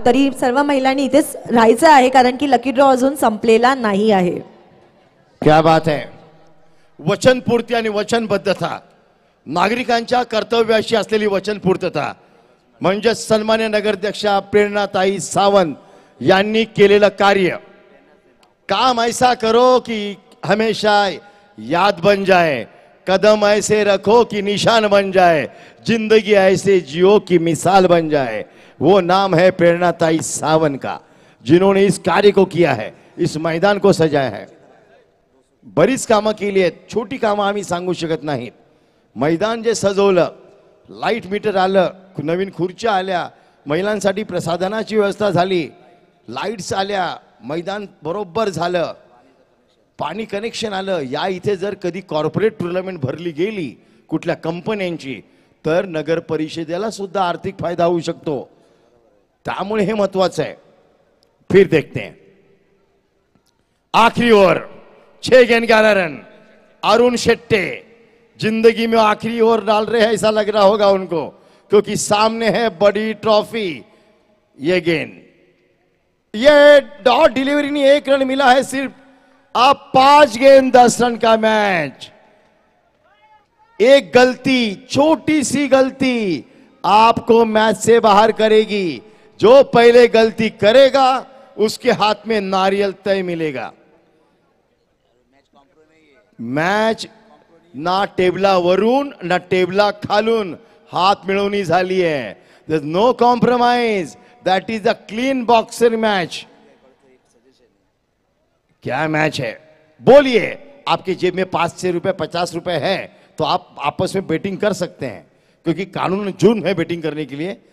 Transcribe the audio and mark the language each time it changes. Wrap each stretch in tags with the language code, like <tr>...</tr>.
<mr>तरी सर्व महिलांनी इथेच राहायचं आहे कारण की लकी ड्रॉ अजून संपलेला नाही आहे।</mr> <hi>क्या बात है।</hi> <mr>वचनपूर्ती आणि वचनबद्धता, नागरिकांच्या कर्तव्याशी असलेली वचनपूर्तता म्हणजे सन्मान्य नगराध्यक्षा प्रेरणाताई सावंत यांनी केलेलं कार्य।</mr> <hi>काम ऐसा करो कि हमेशा याद बन जाए, कदम ऐसे रखो कि निशान बन जाए, जिंदगी ऐसे जियो कि मिसाल बन जाए। वो नाम है प्रेरणाताई सावंत का, जिन्होंने इस कार्य को किया है, इस मैदान को सजाया है।</hi> <mr>बरीच कामं केली आहेत, छोटी कामं आम्ही सांगू शकत नाहीत। मैदान जे सजवलं, लाईट मीटर आलं, नवीन खुर्च्या आल्या, महिलांसाठी प्रसाधनाची व्यवस्था झाली, लाईट्स आल्या, मैदान बरोबर झालं, पाणी कनेक्शन आलं। या इथे जर कधी कॉर्पोरेट टुर्नामेंट भरली गेली कुठल्या कंपन्यांची तर नगर परिषदेला सुद्धा आर्थिक फायदा होऊ शकतो। त्यामुळे हे महत्त्वाचं आहे।</mr> <hi>फिर देखते हैं आखिरी ओवर, 6 गेंद 11 रन। अरुण शेट्टे जिंदगी में आखिरी ओवर डाल रहे हैं ऐसा लग रहा होगा उनको, क्योंकि सामने है बड़ी ट्रॉफी। ये गेंद, ये डॉट डिलीवरी नहीं, 1 रन मिला है सिर्फ। अब 5 गेंद 10 रन का मैच। एक गलती, छोटी सी गलती आपको मैच से बाहर करेगी। जो पहले गलती करेगा उसके हाथ में नारियल तय मिलेगा।</hi> <mr>मॅच ना टेबलावरून ना टेबला खालून हात मिळवणी झाली आहे.</mr> <en>There is no compromise. That is a clean boxer match.</en> <hi>क्या मैच है? बोलिए. आपके जेब में 500 रुपए 50 रुपए है तो आप आपस में बेटिंग कर सकते हैं, क्योंकि कानून जुर्म है बेटिंग करने के लिए.</hi>